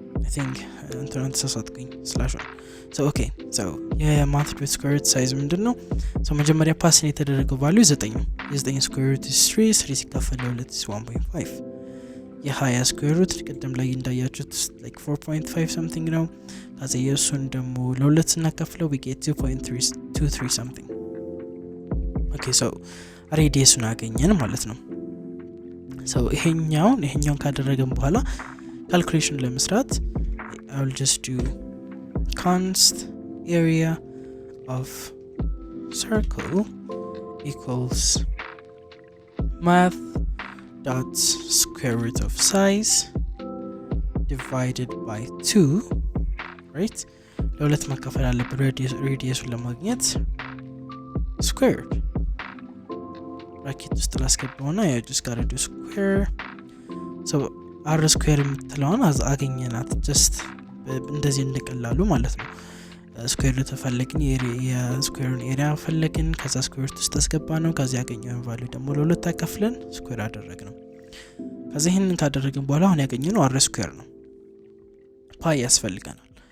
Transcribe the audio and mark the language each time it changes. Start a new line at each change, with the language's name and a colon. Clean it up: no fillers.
Amharic: I think እንትናን ተሳሳትኩኝ ስላሽ so okay so የማት ሩት ስኩዌር ሩት ሳይዝ ምንድነው so መጀመሪያ ፓስን የተደረገው ቫልዩ 9 ነው የ9 ስኩዌር ሩት is 3 ሲካፈል ለ2 is 1.5 የ20 ስኩዌር ሩት ቀደም ላይ እንዳያችሁት like 4.5 something ነው ከዛ የሱን ደግሞ ለ2 ስናካፍለው
English: we get 2.323 something
Amharic: okay so ሬዲየሱን አገኘን ማለት ነው።
English: so
Amharic: ይሄኛውን ካደረገን በኋላ ካልኩሌሽን ለመስራት
English: I will just do const area of circle equals math dot square root of size divided by 2, right?
Amharic: ለሁለት ማካፈል አለብን ሬዲየሱን ለማግኘት squared bracket ውስጥ ላስገባውና
English: I just gotta do square
Amharic: so r square የምትለውን አገኘናት just እንደዚህ እንደቀላሉ ማለት ነው። ስኩዌር ሩት ፈለግን የስኩዌሩን ኤሪያ ፈለግን ከዛ ስኩዌር ሩት ውስጥ አስገባነው ከዛ ያገኘውን ቫልዩ ደግሞ ለሁለት አካፍለን ስኩዌር አደረግነው። ከዛ ይሄንን ካደረግን በኋላ አሁን ያገኘነው r ስኩዌር ነው። ፓይ ያስፈልገናል።